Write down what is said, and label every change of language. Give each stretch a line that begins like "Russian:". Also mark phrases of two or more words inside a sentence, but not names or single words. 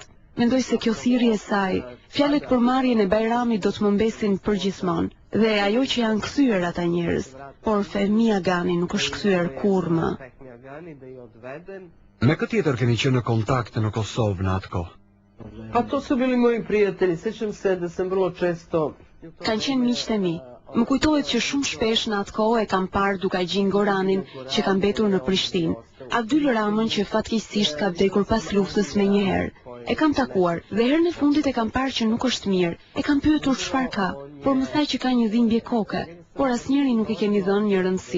Albanian: Mendoj se kjo thirrje e saj, fjalët për marrjen e Bajramit do të më mbesin përgjithmonë, dhe ajo që janë kthyer ata njerëz, por Fehmi Agani nuk është kthyer kurrë më. Me këtë tjetër keni qenë në kontakt në Kosovë në atë kohë?
Serbian: Pa to su bili moji prijatelji, sećam se da sam vrlo često...
Albanian: Kanë qenë miqtë e mi. Më kujtohet që shumë shpesh në atë kohë e kam parë duke gjin Goranin që ka mbetur në Prishtinë. Abdyl Ramën që fatkeqësisht ka vdekur pas luftës me një herë. E kam takuar dhe herën e fundit e kam parë që nuk është mirë. E kam pyetur çfarë ka, por më tha që ka një dhimbje koke, por asnjëri nuk i kemi dhënë një rëndësi.